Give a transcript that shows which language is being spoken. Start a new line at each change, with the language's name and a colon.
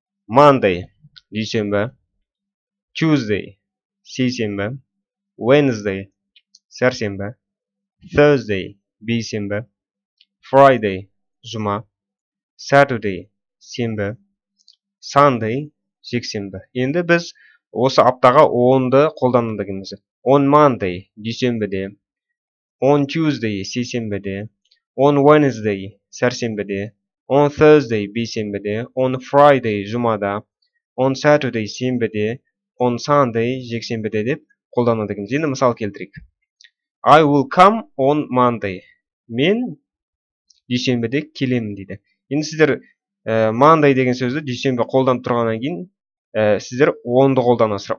Kazakh: Monday, дүйсенбі, Tuesday, сейсенбі, Wednesday, сәрсенбі, Thursday, бейсенбі, Friday, жұма, Saturday, сенбі, Sunday, жексенбі. Енді біз осы аптаға onды қолданады екенбіз.
English: On Monday,
Kazakh: дүйсенбіде.
English: On Tuesday,
Kazakh: сейсенбіде.
English: On Wednesday,
Kazakh: сәрсенбіде.
English: On Thursday,
Kazakh: бейсенбіде.
English: On Friday,
Kazakh: жұмада.
English: On Saturday,
Kazakh: сенбіде.
English: On Sunday,
Kazakh: жексенбіде деп қолданады екенбіз. Енді мысал келтірейік.
English: I will come on Monday.
Kazakh: Мен дүйсенбіде келемін дейді. Енді сіздер Monday деген сөзді дүйсенбі қолданып тұрғаннан кейін сіздер on'ды қолданасыздар.